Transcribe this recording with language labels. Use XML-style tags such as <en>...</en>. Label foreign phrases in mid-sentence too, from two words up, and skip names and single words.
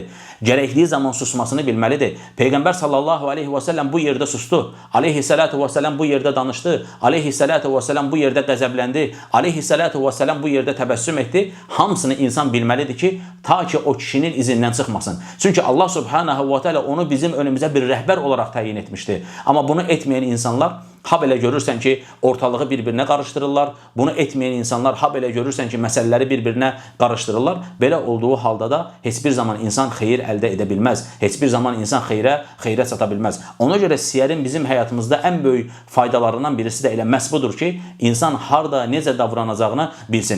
<az>Gərəkliyi zaman susmasını bilməlidir. Peyğəmbər</az> <ar>صلى الله عليه وسلم</ar> <az>bu yerdə sustu.</az> <ar>عليه الصلاة وسلم</ar> <az>bu yerdə danışdı.</az> <ar>عليه الصلاة وسلم</ar> <az>bu yerdə qəzəbləndi.</az> <ar>عليه الصلاة وسلم</ar> <az>bu yerdə təbəssüm etdi. Hamısını insan bilməlidir ki, ta ki o kişinin izindən çıxmasın. Çünki Allah</az> <ar>سبحانه وتعالى</ar> <az>onu bizim önümüzə bir rəhbər olaraq təyin etmişdi. Amma bunu etməyən insanlar, ha belə görürsən ki, ortalığı bir-birinə qarışdırırlar. Bunu etməyən insanlar, ha belə görürsən ki, məsələləri bir-birinə qarışdırırlar. Belə olduğu halda da heç bir zaman insan xeyir əldə edə bilməz. Heç bir zaman insan xeyrə çata bilməz. Ona görə siyərin bizim həyatımızda ən böyük faydalarından birisi də elə məhz budur ki, insan harda, necə davranacağını bilsin.</az>